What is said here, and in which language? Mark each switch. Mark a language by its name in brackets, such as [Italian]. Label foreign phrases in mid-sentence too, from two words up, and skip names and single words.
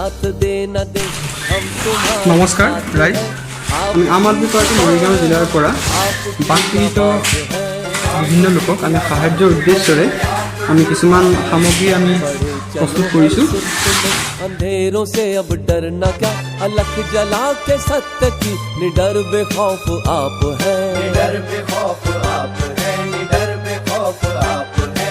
[Assamese] নমস্কাৰ ৰাইজ, আমি আম আদমি পাৰ্টি মৰিগাঁও জিলাৰ পৰা বানপীড়িত বিভিন্ন লোকক আমি সাহায্যৰ উদ্দেশ্যৰে আমি কিছুমান সামগ্ৰী আমি প্ৰস্তুত কৰিছোঁ। [Hindi] अंधेरों से अब डरना क्या, अलख जला के सत्य की निडर बेखौफ आप है, निडर बेखौफ आप है, निडर बेखौफ आप है।